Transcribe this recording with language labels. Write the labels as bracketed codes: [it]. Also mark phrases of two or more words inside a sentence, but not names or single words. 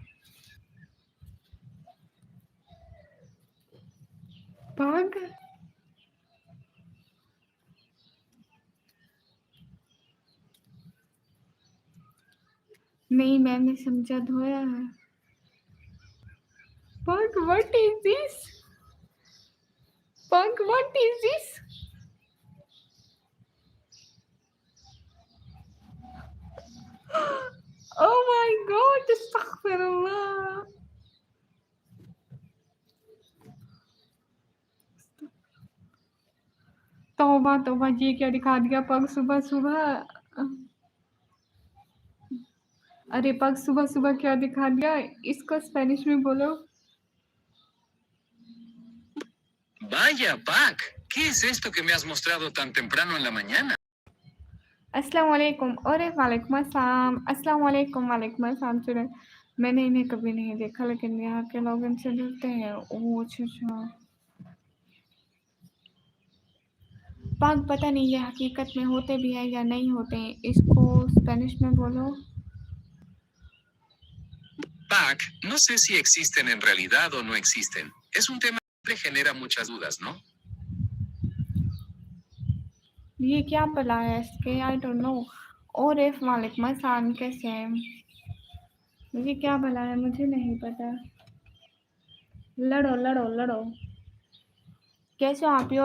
[hi] Pug. नहीं मैंने समझा, धोया है। [en] Pug, what is this? Pug, what is this? Oh my God, astaghfirullah. [hi] तौबा तौबा, ये क्या दिखा दिया पग सुबह सुबह। अरे पग सुबह सुबह क्या दिखा दिया, इसको स्पेनिश में बोलो। [es] Vaya, Pac, ¿qué es esto que me has mostrado tan temprano en la mañana? [ar] السلام عليكم. अरे وعليكم السلام، السلام عليكم، وعليكم السلام student। [hi] मैंने इन्हें कभी नहीं देखा, लेकिन यहाँ के लोग इनसे डरते हैं। ओह अच्छा अच्छा। पग पता नहीं ये हकीकत में होते भी हैं या नहीं होते हैं, इसको स्पेनिश में बोलो। [es] Pac, no sé si existen en realidad o no existen. Es un tema que genera muchas dudas, ¿no? [hi] ये क्या भला है इसके, [en] I don't know. [hi] और इफ [ar] وعليكم السلام, [hi] कैसे हैं? ये क्या भला है, मुझे नहीं पता। लड़ो लड़ो लड़ो। कैसे हो आप?